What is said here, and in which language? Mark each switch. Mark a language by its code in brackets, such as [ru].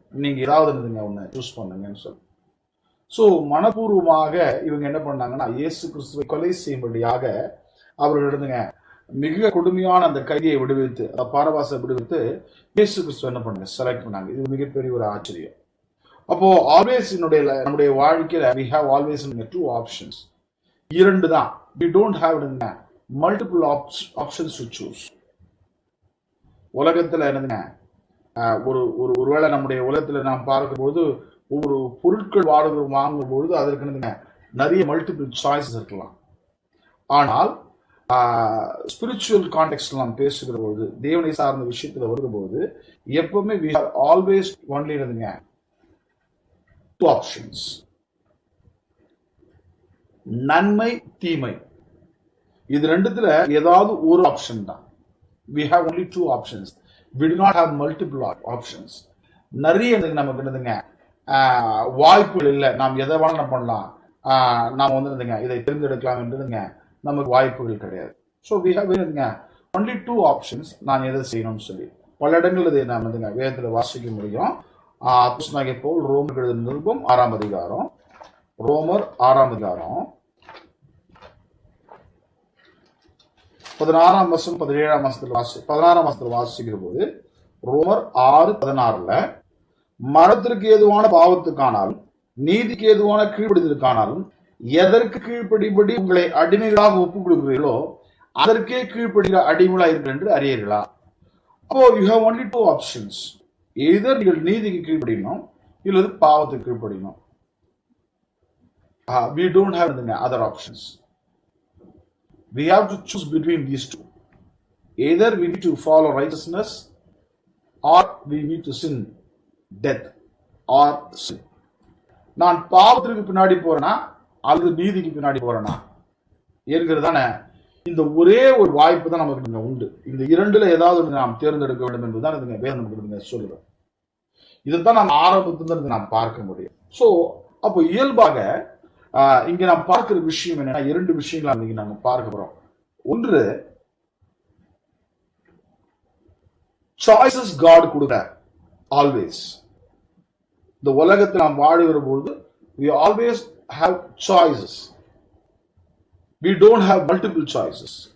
[ta] நீங்க ஏதாவது ஒண்ணு சூஸ் பண்ணுங்கன்னு சொல்லி. ஸோ மனப்பூர்வமாக இவங்க என்ன பண்ணாங்கன்னா, இயேசு கிறிஸ்துவை கொலை செய்யும்படியாக அவர்கள் மிக கொடுமையான அந்த கைதியை விடுவித்து, பாரபாசை விடுவித்து இயேசு கிறிஸ்துவ என்ன பண்ணாங்க, செலக்ட் பண்ணாங்க. இது மிகப்பெரிய ஒரு ஆச்சரியம். அப்போ ஆல்வேஸ் நம்முடைய வாழ்க்கையில [en] we have always two options. [ta] இரண்டு தான். [en] we don't have multiple options to choose. [ta] உலகத்துல என்னதுங்க, ஒருவேளை நம்முடைய உலகத்துல நாம் பார்க்கும்போது ஒவ்வொரு பொருட்கள் வாங்கும் பொழுது அதற்கு என்னதுங்க நிறைய மல்டிபிள் சாய்ஸஸ் இருக்கலாம். ஆனால் ஸ்பிரிச்சுவல் கான்டெக்ஸ்ட் நாம் பேசுகிற போது, தேவனை சார்ந்த விஷயத்துல வரும்போது எப்பவுமே [en] we have always only [ta] என்னதுங்க [en] two options. [ta] நன்மை தீமை, இது ரெண்டுத்துல ஏதாவது ஒரு ஆப்ஷன் தான். [en] we have only two options. we do not have multiple options. [ta] நிறைய நமக்கு என்னதுங்க வாய்ப்புகள் இல்லை. நாம் எதை வேணாலும் பண்ணலாம், நாம் வந்து இதை தேர்ந்தெடுக்கலாம் என்றதுங்க நமக்கு வாய்ப்புகள் கிடையாது. So [en] we have only two options. [ta] நான் எதை செய்யணும்னு சொல்லி பல இடங்கள் இதை நாம் வேதத்தில் வாசிக்க முடியும். அப்போஸ்தலனாகிய பவுல் ரோமர் எழுதின நிருபம் 6ஆம் அதிகாரம், ரோமர் 6ஆம் அதிகாரம் 16ஆம் வசனம் 17ஆம் வசனத்தில் 16ஆம் வசனத்தில் வாசிக்கிற போது, ரோமர் 6:16 மரணத்திற்கு ஏதுவான பாவத்துக்கானாலும் நீதிக்கு ஏதுவான கீழ்ப்படிதலுக்கானாலும் எதற்கு கீழ்ப்படிபடி உங்களை அடிமைகளாக ஒப்புக் கொடுக்கிறீர்களோ அதற்கே கீழ்ப்படுகிற அடிமைகளா இருக்கிற என்று அறியீர்களா? அப்போ [en] You have only two options. [ta] எதர் நீங்கள் நீதிக்கு கீழ்ப்படியணும் இல்லது பாவத்துக்கு கீழ்ப்படியணும். [en] we don't have other options. we have to choose between these two. Either we need to follow righteousness or we need to sin, death or sin. [ta] நான் பாவத்திற்கு பின்னாடி போறேனா அல்லது நீதிக்கு பின்னாடி போறேனா என்கிறதான இந்த ஒரே ஒரு வாய்ப்பு தான் நமக்கு உண்டு. இந்த இரண்டுல ஏதாவது நாம் தேர்ந்தெடுக்க வேண்டும் என்பதுதான் வேதம் நமக்கு சொல்லுது. இதைத்தான் நாம் ஆரம்பத்திலிருந்து நாம் பார்க்க முடியும். சோ அப்போ இயல்பாக இங்க நாம் பார்க்கிற விஷயம் என்னன்னா, இரண்டு விஷயங்களை இன்னைக்கு நாம பார்க்க போறோம். ஒன்று, சாய்ஸஸ் காட் கொடுக்கிறார் ஆல்வேஸ். இந்த உலகத்தில் நாம் வாழுகிற பொழுது [en] we always have choices. we don't have multiple choices.